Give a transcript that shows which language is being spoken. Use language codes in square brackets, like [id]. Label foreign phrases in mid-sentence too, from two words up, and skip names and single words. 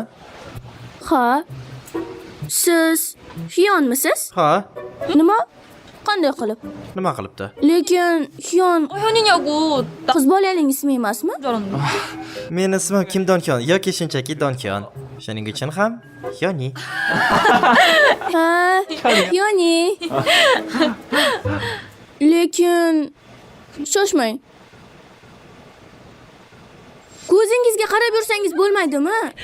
[uz] Ha. Siz Xiyonmisiz? Ha, Nima? Qanday qilib? nima qilibdi? Lekin Xiyon [ko] 현이냐고. 나 [uz] qiz bolaning ismi emasmi? [ko] 줄 알았는데. [uz] Meni ismim Kim Donkyon yoki shunchaki Donkyon. Shuning uchun ham Yoni. Ha, Xiyoni. Lekin shoshmang. Ko'zingizga qarab yursangiz bo'lmaydimi?